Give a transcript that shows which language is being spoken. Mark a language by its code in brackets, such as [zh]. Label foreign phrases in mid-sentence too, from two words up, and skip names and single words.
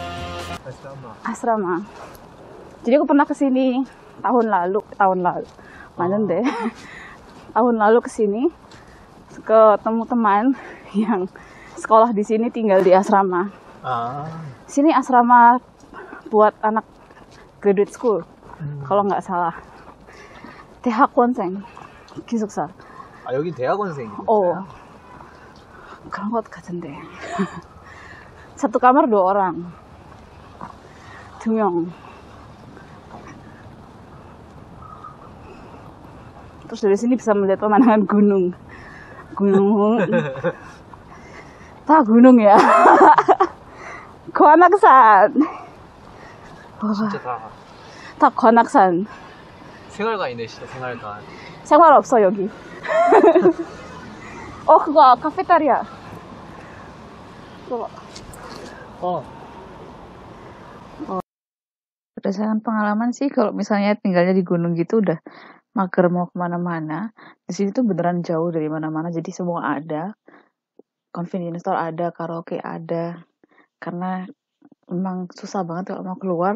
[id] Jadi aku pernah kesini tahun lalu, mana deh? Tahun lalu kesini, ketemu teman yang sekolah di sini, tinggal di asrama. Sini asrama buat anak [en] graduate school, [id] kalau nggak salah. [ko] 대학원생 기숙사. 여기 대학원생이. 그런 것 같은데. [id] Satu kamar 2 orang. [ko] 2 명. [id] Terus dari sini bisa melihat pemandangan gunung. 다 gunung ya. [ko] 관악산. 진짜 다 관악산. 생활관이네, 진짜 생활관. 생활 없어 여기. 그거 카페테리아. [id] Berdasarkan pengalaman sih, kalau misalnya tinggalnya di gunung gitu udah mager mau kemana-mana, di sini tuh beneran jauh dari mana-mana, jadi semua ada, [en] convenience store [id] ada, karaoke ada, karena memang susah banget kalau mau keluar.